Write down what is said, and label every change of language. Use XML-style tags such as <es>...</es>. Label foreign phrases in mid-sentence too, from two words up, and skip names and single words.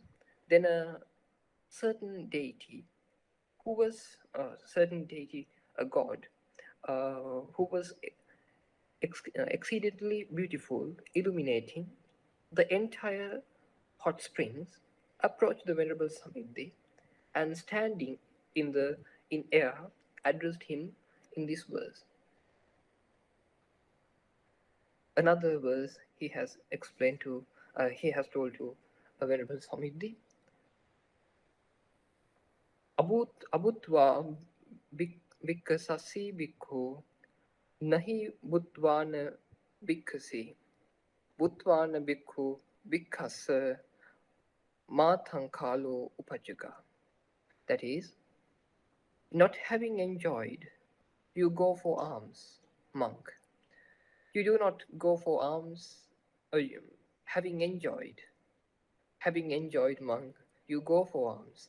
<en>Then a certain deity, a god, who was exceedingly beautiful, illuminating the entire hot springs, approached the Venerable Samidhi and standing in air addressed him in this verse. Another verse he has told to Venerable Samidhi.</en> <pi>Abutva bhikkasasi bhikkhu nahi buddvana bhikkhasi buddvana bhikkhu bhikkhasa mathankalo upajaga.</pi> <en>That is, Not having enjoyed, you go for alms, monk. You do not go for alms, uh, having enjoyed. Having enjoyed, monk, you go for alms.</en>